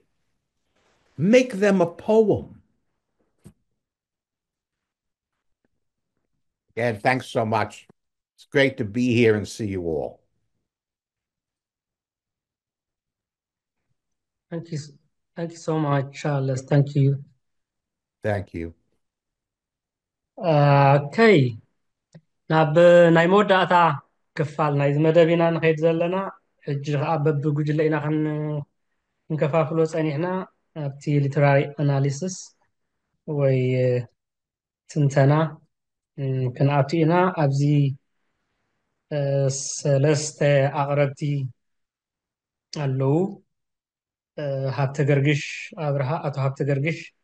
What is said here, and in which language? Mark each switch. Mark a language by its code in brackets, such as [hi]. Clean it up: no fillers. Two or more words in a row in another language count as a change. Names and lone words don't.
[en] Make them a poem. And thanks so much. It's great to be here and see you all. Thank you. Thank you so much, Charles. Thank you. Thank you. Okay. [ti] ናብ ናይ መወዳእታ ክፋል ናይ መደብ ኢና ንኸይድ ዘለና ሕጂ ከዓ በብጉጅለ ኢና ክንከፋፍሎ ፀኒሕና ኣብቲ [en] literary analysis [ti] ወይ ትንተና ክንኣቱ ኢና ኣብዚ ሰለስተ ኣቕረብቲ ኣለዉ ሃብተ ገርግሽ ኣብርሃ ኣቶ ሃብተ ገርግሽ